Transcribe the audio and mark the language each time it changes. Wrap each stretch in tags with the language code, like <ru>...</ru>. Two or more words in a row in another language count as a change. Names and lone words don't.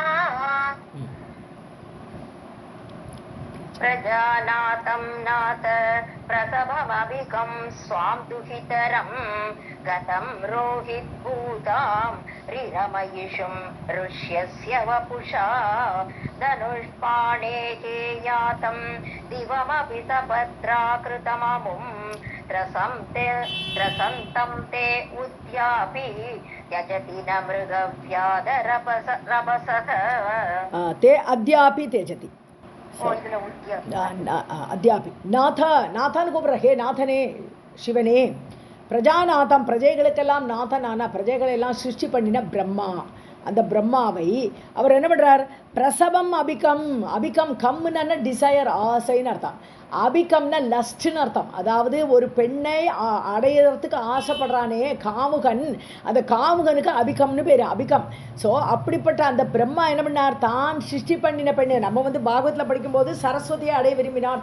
<sa>प्रजानातं नाथ प्रसभमभिकं स्वां दुहितरं गतं रोहितभूतां रिरमयिषुं ऋष्यस्य वपुषा धनुष्पाणेः यातं दिवमपि सपत्राकृतममुं त्रसन्तं ते उद्यापि त्यजति न मृगव्याधरपसः ते अद्यापि त्यजति</sa> <ta>அத்தியாபி நாதான்னு கூப்பிட்ற ஹே நாதனே சிவனே பிரஜாநாதம் பிரஜைகளுக்கெல்லாம் நாதனான பிரஜைகளெல்லாம் சிருஷ்டி பண்ணின பிரம்மா அந்த பிரம்மாவை அவர் என்ன பண்ணுறார்</ta> <sa>प्रसभम् अभिकम्</sa> <ta>கம்முன்னு டிசையர் ஆசைன்னு அர்த்தம் அபிகம்னா லஸ்ட்னு அர்த்தம் அதாவது ஒரு பெண்ணை அடையிறதுக்கு ஆசைப்படுறானே காமுகன் அந்த காமுகனுக்கு அபிகம்னு பேர் அபிகம் ஸோ அப்படிப்பட்ட அந்த பிரம்மா என்ன பண்ணார் தான் சிருஷ்டி பண்ணின பெண்ணு நம்ம வந்து பாகவத்தில் படிக்கும்போது சரஸ்வதியை அடைய விரும்பினார்</ta>